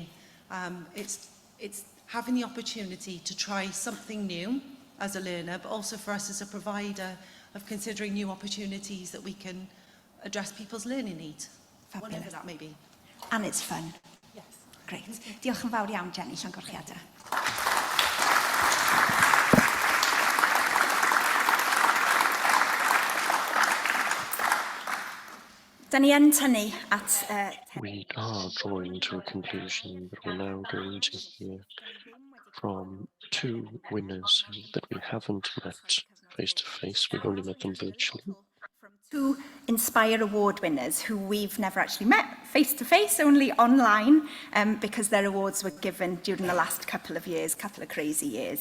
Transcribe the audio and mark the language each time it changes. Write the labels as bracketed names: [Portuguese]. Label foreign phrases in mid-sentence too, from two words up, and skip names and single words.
[English] It's having the opportunity to try something new as a learner, but also for us as a provider of considering new opportunities that we can address people's learning needs, Fabulous. whatever that may be. And it's fun. Yes. Great. [Welsh] Diolch yn fawr iawn, Jenny, llongyfarchiadau. Da ni yn tynnu at... [English] We are drawing to a conclusion, but we're now going to hear from two winners that we haven't met face-to-face. We've only met them virtually. Two Inspire Award winners who we've never actually met face-to-face, only online, because their awards were given during the last couple of crazy years.